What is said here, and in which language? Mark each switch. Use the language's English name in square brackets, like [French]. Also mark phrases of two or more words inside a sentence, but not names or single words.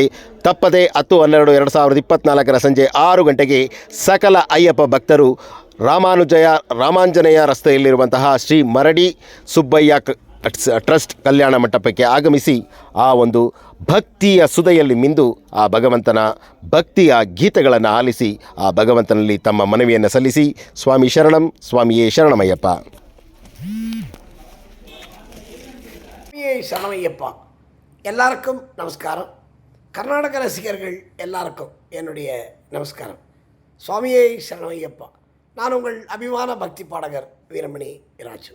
[Kannada] ತಪ್ಪದೆ 10/12/2024 ಸಂಜೆ 6 ಗಂಟೆಗೆ ಸಕಲ ಅಯ್ಯಪ್ಪ ಭಕ್ತರು ರಾಮಾಂಜನೇಯ ರಸ್ತೆಯಲ್ಲಿರುವಂತಹ ಶ್ರೀ ಮರಡಿ ಸುಬ್ಬಯ್ಯ ಟ್ರಸ್ಟ್ ಕಲ್ಯಾಣ ಮಂಟಪಕ್ಕೆ ಆಗಮಿಸಿ ಆ ಒಂದು ಭಕ್ತಿಯ ಸುದೆಯಲ್ಲಿ ಮಿಂದು ಆ ಭಗವಂತನ ಭಕ್ತಿಯ ಗೀತೆಗಳನ್ನು ಆಲಿಸಿ ಆ ಭಗವಂತನಲ್ಲಿ ತಮ್ಮ ಮನವಿಯನ್ನು ಸಲ್ಲಿಸಿ ಸ್ವಾಮಿ ಶರಣಂ, ಸ್ವಾಮಿಯೇ ಶರಣಮಯ್ಯಪ್ಪ. [Tamil] சரணமையப்பா. எல்லாருக்கும் நமஸ்காரம். கர்நாடக ரசிகர்கள் எல்லாருக்கும் என்னுடைய நமஸ்காரம். சுவாமியே சரணமையப்பா. நான் உங்கள் அபிமான பக்தி பாடகர் வீரமணி ராஜு.